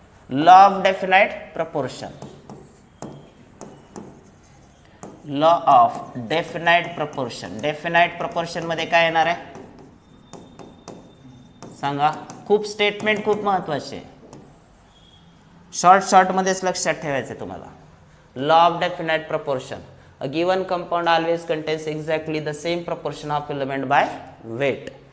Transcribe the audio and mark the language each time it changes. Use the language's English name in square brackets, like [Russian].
[English] Law of definite proportion. Law of definite proportion. [Marathi] Definite proportion मध्ये काय येणार आहे सांगा? खूप स्टेटमेंट खूप महत्वाचे. शॉर्ट मध्येच लक्षात ठेवायचे तुम्हाला. [English] Law of definite proportion. A given compound always contains exactly the same proportion of element by weight.